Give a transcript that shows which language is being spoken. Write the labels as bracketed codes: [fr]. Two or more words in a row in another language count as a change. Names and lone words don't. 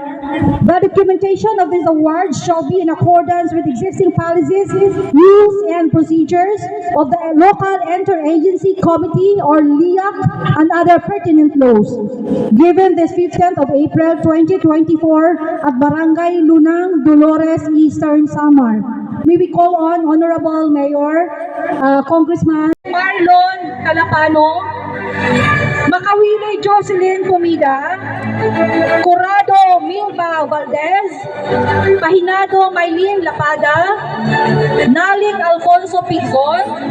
[en] The documentation of this award shall be in accordance with existing policies, rules, and procedures of the Local Interagency Committee or LIAC and other pertinent laws. Given this 15th of April 2024 at Barangay Lunang, Dolores, Eastern Samar. May we call on Honorable Mayor, Congressman Marlon Calapano, Makawili Jocelyn Pumida, Corrado Milba Valdez, Pahinado Maylin Lapada, Nalik Alfonso Pizon,